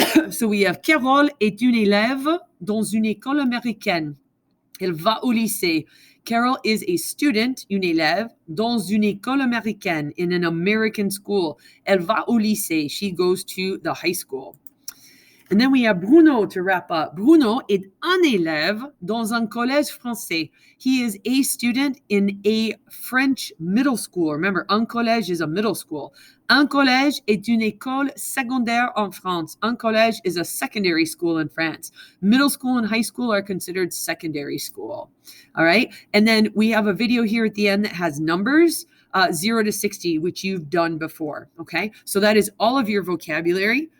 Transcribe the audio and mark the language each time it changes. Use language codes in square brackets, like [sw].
[en] So we have [fr] Carole est une élève dans une école américaine. Elle va au lycée. [en] Carol is a student, [fr] une élève, dans une école américaine, [en] in an American school. [fr] Elle va au lycée. [en] She goes to the high school. And then we have Bruno to wrap up. [fr] Bruno est un élève dans un collège français. [en] He is a student in a French middle school. Remember, un collège is a middle school. [fr] Un collège est une école secondaire en France. [en] Un collège is a secondary school in France. Middle school and high school are considered secondary school. All right. And then we have a video here at the end that has numbers 0 to 60, which you've done before. Okay. So that is all of your vocabulary.